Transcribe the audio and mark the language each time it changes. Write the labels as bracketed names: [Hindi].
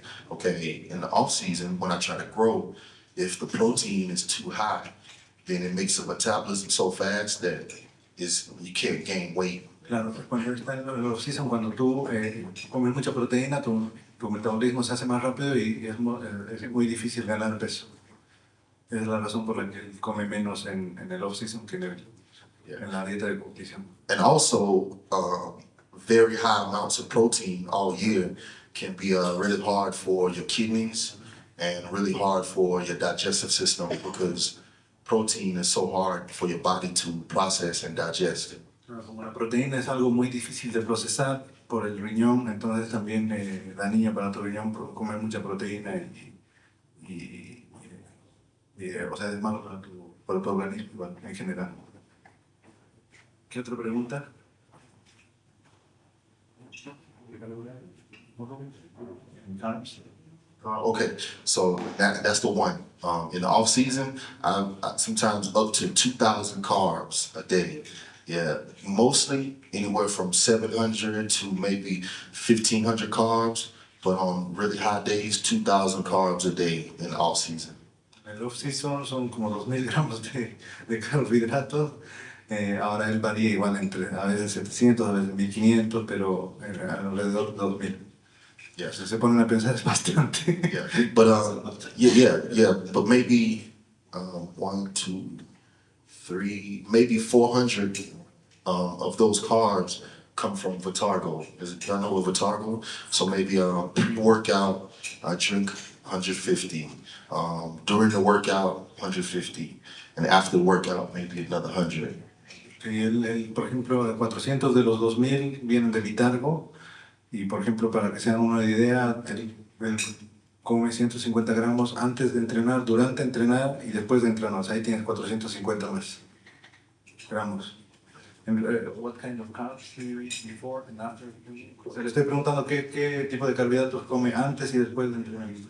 [English] Okay, in the off season when I try to grow, if the protein is too high, then it makes the metabolism so fast that you can't gain weight. [Spanish] Claro, cuando está en el off-season, cuando tú comes mucha proteína, tu metabolismo se hace más rápido y es muy difícil ganar peso. Esa es la razón por la que él come menos en el off-season que en la dieta de competición. [English] And also, very high amounts of protein all year can be really hard for your kidneys and really hard for your digestive system because protein is so hard for your body to process and digest. [Spanish] Como la proteína es algo muy difícil de procesar por el riñón, entonces también dañina para tu riñón comer mucha proteína y, o sea, es malo para tu organismo igual, en general. ¿Qué otra pregunta? [English] Okay, so that's the one. In the off season, I sometimes up to 2,000 carbs a day. Yeah, mostly anywhere from 700 to maybe 1,500 carbs, but on really hot days, 2,000 carbs a day in the off season. [Spanish] El off-season son como 2.000 gramos de carbohidratos. Ahora él varía igual entre a veces 700, a veces 1.500, pero alrededor de 2.000. [English] Yeah. [Spanish] Si se ponen a pensar es bastante. [English] Yeah, but yeah. But maybe 1, 2, 3, maybe 400 of those carbs come from Vitargo. Y'all know what Vitargo? So maybe pre-workout, I drink 150. During the workout, 150, and after the workout, maybe another 100. [Spanish] Y por ejemplo, 400 de los 2.000 vienen de Vitargo. Y por ejemplo, para que se hagan una idea, él come 150 gramos antes de entrenar, durante entrenar y después de entrenar. O sea, ahí tienes 450 más gramos. [English] What kind of carbs do you eat before and after? [Spanish] O sea, le estoy preguntando qué tipo de carbohidratos come antes y después de entrenar.